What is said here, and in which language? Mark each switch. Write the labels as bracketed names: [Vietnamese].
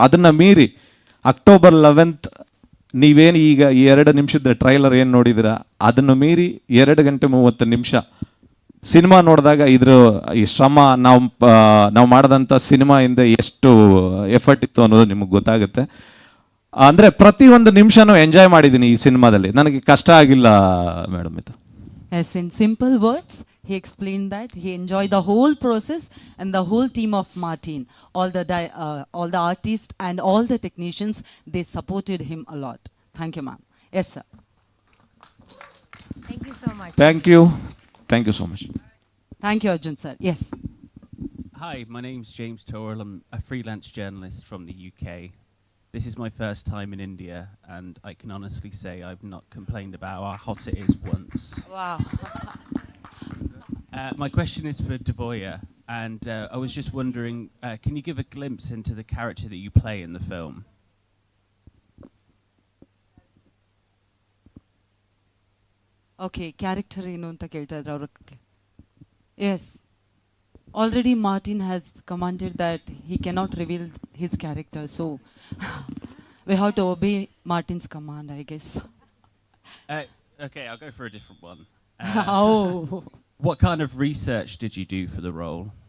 [Kannada] ಅದನ್ನು ಮೀರಿ October 11th ನೀವೇನು ಈಗ ಈ 2 ನಿಮಿಷದ ಟ್ರೈಲರ್ ಏನು ನೋಡಿದ್ದೀರಾ, ಅದನ್ನು ಮೀರಿ 2 ಗಂಟೆ 30 ನಿಮಿಷ ಸಿನಿಮಾ ನೋಡಿದಾಗ ಈ ಶ್ರಮ ನಾವು ಮಾಡಿದಂಥ ಸಿನಿಮಾಯಿಂದ ಎಷ್ಟು ಎಫರ್ಟ್ ಇತ್ತು ಅನ್ನೋದು ನಿಮಗೆ ಗೊತ್ತಾಗುತ್ತೆ. ಅಂದರೆ ಪ್ರತಿಯೊಂದು ನಿಮಿಷನೂ ಎಂಜಾಯ್ ಮಾಡಿದ್ದೀನಿ ಈ ಸಿನಿಮಾದಲ್ಲಿ. ನನಗೆ ಕಷ್ಟ ಆಗಿಲ್ಲ ಮೇಡಮ್ ಇದು. [English] Yes, in simple words, he explained that he enjoyed the whole process and the whole team of Martin, all the artists and all the technicians, they supported him a lot. Thank you, ma'am. Yes, sir. Thank you so much. Thank you so much. Thank you, Arjun, sir. Yes. Hi, my name's James Torrell. I'm a freelance journalist from the UK. This is my first time in India, and I can honestly say I've not complained about how hot it is once. Wow. My question is for Devoya, and I was just wondering, can you give a glimpse into the character that you play in the film? [Kannada] Okay, character ಏನು ಅಂತ ಕೇಳ್ತಾ ಇದ್ರು ಅವರು. [English] Yes. Already Martin has commanded that he cannot reveal his character, so we have to obey Martin's command, I guess. Okay, I'll go for a different one. Oh. What kind of research did you do for the role?